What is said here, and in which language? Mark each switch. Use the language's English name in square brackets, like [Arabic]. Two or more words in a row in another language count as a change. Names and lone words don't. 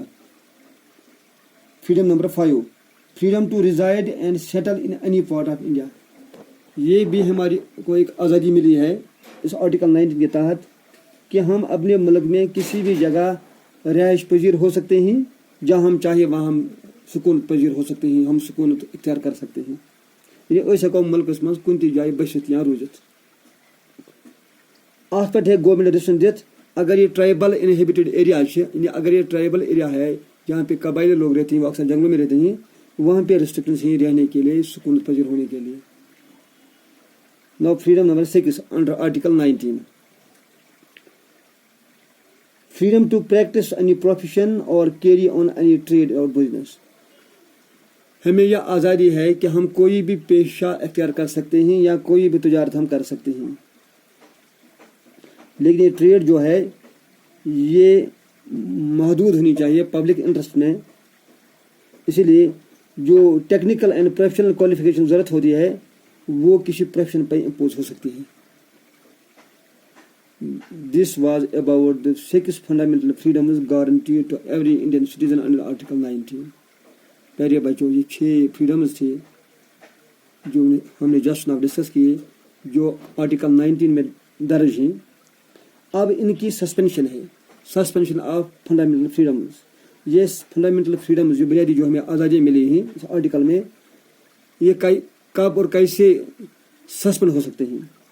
[English] Freedom number 5, freedom to reside and settle in any part of India. [Urdu] یہ بھی ہماری کو ایک آزادی ملی ہے اس آرٹیکل 19 کے تحت کہ ہم اپنے ملک میں کسی بھی جگہ رہائش پذیر ہو سکتے ہیں, جہاں ہم چاہے وہاں ہم سکون پذیر ہو سکتے ہیں, ہم سکون اختیار کر سکتے ہیں. [Kashmiri] یعنی أسۍ ہٮ۪کو مُلکس منٛز کُنہِ تہِ جایہِ بٔسِتھ یا روٗزِتھ. اَتھ پٮ۪ٹھ ہٮ۪کہِ [English] government decision [Urdu] دِتھ اگر یہ [English] tribal inhabited area [Urdu] ہے, یعنی اگر یہ [English] tribal area [Urdu] ہے جہاں پہ قبائلی لوگ رہتے ہیں, وہ اکثر جنگلوں میں رہتے ہیں, وہاں پہ ریسٹرکشنز ہیں رہنے کے لیے, سکون پذیر ہونے کے لیے. [English] Now freedom number 6 under article 19, freedom to practice any profession or carry on any trade or business. [Urdu] ہمیں یہ آزادی ہے کہ ہم کوئی بھی پیشہ اختیار کر سکتے ہیں یا کوئی بھی تجارت ہم کر سکتے ہیں, لیکن یہ ٹریڈ جو ہے یہ محدود ہونی چاہیے [English] public interest [Urdu] میں. اسی لیے جو [English] technical and professional qualification [Urdu] ضرورت ہوتی ہے وہ کسی پروفیشن پہ امپوز ہو سکتی ہے. [English] This was about the 6 fundamental freedoms guaranteed to every Indian citizen under Article 19. [Urdu] پیارے بچوں, یہ 6 فریڈمز تھے جو ہم نے [English] just now discuss [Urdu] کیے جو آرٹیکل 19 میں درج ہیں. اب ان کی سسپینشن ہے, [English] suspension of fundamental freedoms. [Urdu] یہ [English] fundamental freedoms [Urdu] جو بنیادی جو ہمیں آزادی ملی ہیں اس آرٹیکل میں, یہ کب اور کیسے سسپینڈ ہو سکتے ہیں.